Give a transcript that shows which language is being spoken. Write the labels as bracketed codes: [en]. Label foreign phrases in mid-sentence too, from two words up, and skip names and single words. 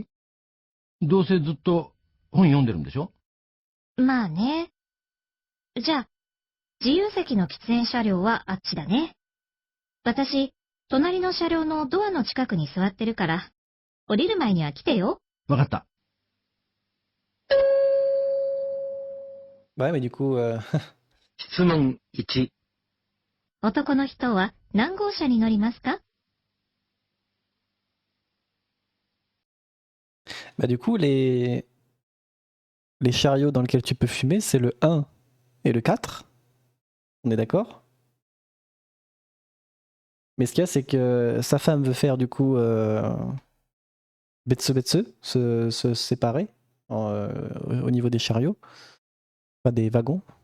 [ja] どうせずっと本読んでるんでしょ？まあね。じゃあ、 自由席の喫煙車両はあっちだね。私、隣の車両のドアの近くに座ってるから、降りる前には来てよ。わかった。 [fr] Ouais, mais du coup, [ja] 質問1、男の人は何号車に乗りますか？ [fr] bah, du coup, les chariots dans lesquels tu peux fumer, c'est le 1 et le 4. On est d'accord? Mais ce qu'il y a, c'est que sa femme veut faire du coup Betse, se séparer au niveau des chariots, pas des wagons.